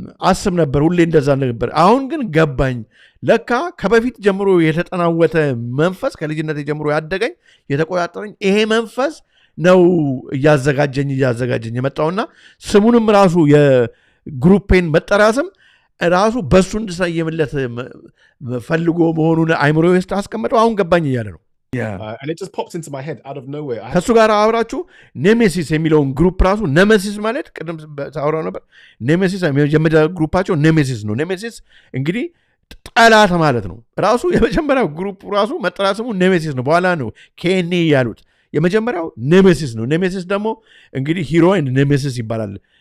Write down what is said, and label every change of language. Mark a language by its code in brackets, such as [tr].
[am] አስብ ነበር ሁሌ እንደዛ ነበር አሁን ግን ገባኝ ለካ ከበፊት ጀምሮ የተጠናወተ መንፈስ ከልጅነት ጀምሮ ያደገኝ የተቆጣጠረኝ ይሄ መንፈስ ነው እያዘጋጀኝ የመጣውና ስሙንም ራሱ የግሩፔን መጠራስም ራሱ በሱ እንድሰየምለት ፈልጎ መሆኑን አይምሮ ውስጥ አስቀምጠው አሁን ገባኝ እያለ ነው [en] and it just popped into my head out of nowhere. [am] ከሱ ጋር አብራችሁ ኔሜሲስ የሚለውን ግሩፕ ራሱ ኔሜሲስ ማለት ቅድም ታወራው ነበር ኔሜሲስ የመጀመሪያ ግሩፓቸው ኔሜሲስ ነው ኔሜሲስ እንግዲህ ጠላት ማለት ነው ራሱ የመጀመሪያው ግሩፕ ራሱ መጠራስሙ ኔሜሲስ ነው በኋላ ነው ኬኒ ያሉት የመጀመሪያው ኔሜሲስ ነው ኔሜሲስ ደግሞ እንግዲህ ሂሮይን ኔሜሲስ ይባላል